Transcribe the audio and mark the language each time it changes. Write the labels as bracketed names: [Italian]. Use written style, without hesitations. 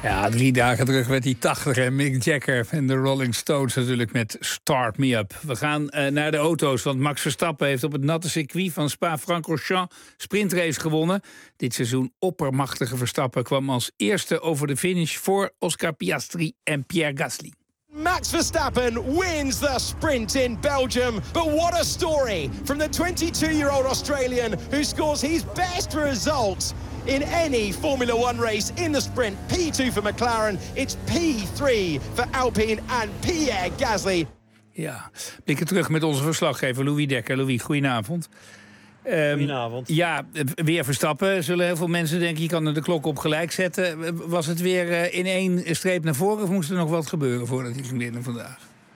[Dutch] drie dagen terug werd hij 80 en Mick Jagger en de Rolling Stones natuurlijk met Start Me Up. We gaan naar de auto's, want Max Verstappen heeft op het natte circuit van Spa-Francorchamps sprintrace gewonnen. Dit seizoen oppermachtige Verstappen kwam als eerste over de finish voor Oscar Piastri en Pierre Gasly. [English] Max Verstappen wins the sprint in Belgium. But what a story from the 22-year-old Australian who scores his best result in any Formula One race in the sprint. P2 for McLaren, it's P3 for Alpine and Pierre Gasly. [Dutch] Ja, blikken terug met onze verslaggever Louis Dekker. Louis, goedenavond. Goedenavond. Ja, weer Verstappen. Zullen heel veel mensen denken, je kan de klok op gelijk zetten. Was het weer in één streep naar voren of moest er nog wat gebeuren voordat hij ging binnen vandaag?